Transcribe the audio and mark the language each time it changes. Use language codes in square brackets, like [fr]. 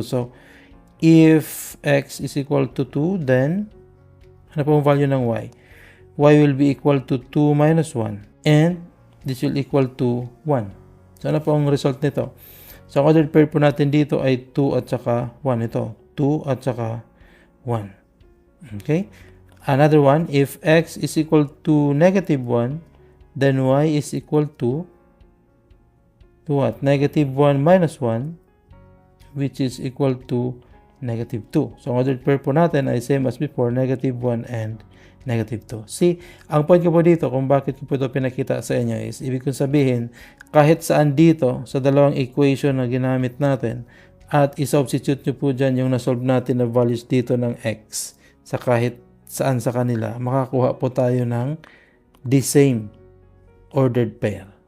[en] So, if x is equal to 2, then [tl] ano po ang value ng y? [en] Y will be equal to 2 minus 1. And this will equal to 1. [tl] So, ano po ang result nito? So, ang ordered pair po natin dito ay 2 at saka 1. Ito, 2 at saka 1. Okay? [en] Another one, if x is equal to negative 1, then y is equal to what? Negative 1 minus 1, which is equal to negative 2. [tl] So, ang ordered pair po natin ay [en] same as before, negative 1 and negative 2. [tl] See, ang point ko po dito kung bakit ko po ito pinakita sa inyo is, ibig kong sabihin, kahit saan dito sa dalawang equation na ginamit natin, at i-substitute nyo po dyan yung nasolve natin na values dito ng x sa kahit saan sa kanila, makakuha po tayo ng [en] the same ordered pair.